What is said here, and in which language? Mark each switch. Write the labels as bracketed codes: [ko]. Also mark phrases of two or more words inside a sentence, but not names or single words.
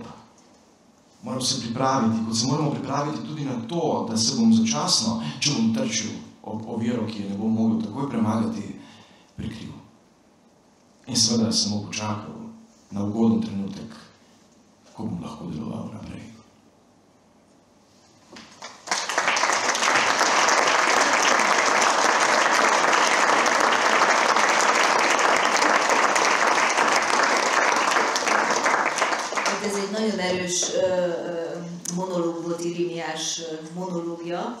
[sl] Moram se pripraviti, kot se moramo pripraviti tudi na to, da se bom začasno, če bom trčil ob oviro, ki je ne bom mogel takoj premagati, prikril. In seveda sem počakal na ugoden trenutek, ko bom lahko deloval naprej. [hu] Ez egy nagyon erős monológ volt, Irimiás monológja.